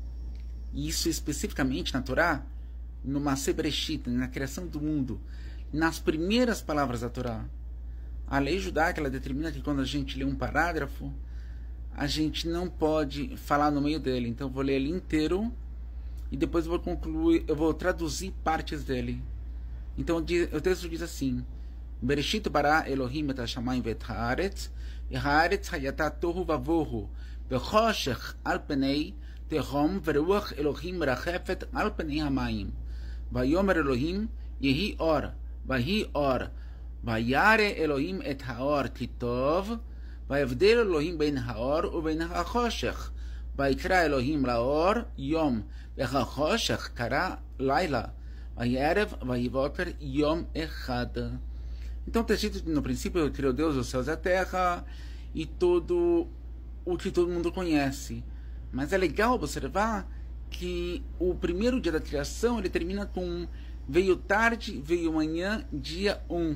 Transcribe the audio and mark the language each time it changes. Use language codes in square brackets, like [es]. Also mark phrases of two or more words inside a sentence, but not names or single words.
[pt] Isso especificamente na Torá, no [he] מעשה בראשית, [pt] na criação do mundo, nas primeiras palavras da Torá. A lei judaica ela determina que quando a gente lê um parágrafo, a gente não pode falar no meio dele. Então eu vou ler ele inteiro e depois eu vou concluir, eu vou traduzir partes dele. Então o texto diz assim: [he] בראשית ברא אלהים את השמים ואת הארץ הארץ היתה תהו ובהו וחשך על פני תהום ורוח אלהים מרחפת על פני המים. ויאמר אלהים יהי אור ויהי אור, וירא אלהים את האור כי טוב, ויבדל אלוהים בין האור ובין החושך. ויקרא אלוהים לאור יום, והחושך קרא לילה. ויערב ויבוקר יום אחד. [pt] Então está escrito no princípio criou Deus os céus e a terra e tudo o que todo mundo conhece. Mas é legal observar que o primeiro dia da criação ele termina com veio tarde, veio manhã, dia 1.